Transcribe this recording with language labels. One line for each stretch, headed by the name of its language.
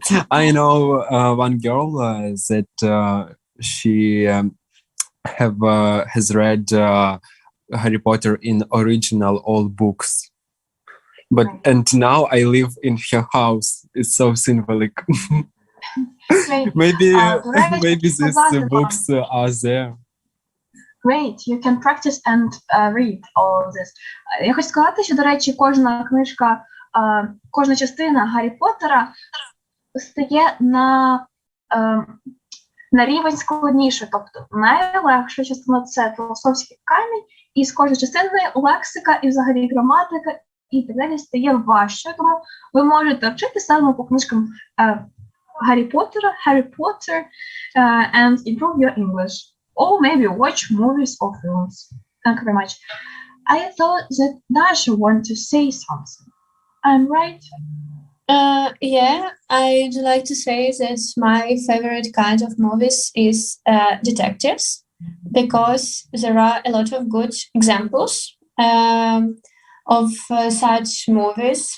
English: I know one girl that she has read Harry Potter in original all books. But and now I live in her house. It's so symbolic. Great. maybe Right, maybe these
Ukrainian: сказати
English: books are there. Great, you can practice and read all of this.
Ukrainian: Я хочу сказати, що, до речі, кожна книжка, кожна частина Гаррі Поттера стає на рівень складніше. Тобто найлегша частина – це філософський камінь, і з кожної частини лексика і взагалі граматика і так далі стає важче. Тому ви можете вчити саме по книжкам Гаррі Поттера, Harry Potter,
English: and improve your English. Or maybe watch movies or films. Thank you very much. I thought that Dasha wanted to say something. I'm right? Yeah, I'd like to say that my favorite kind of movies is detectives, because there are a lot of good examples of such movies.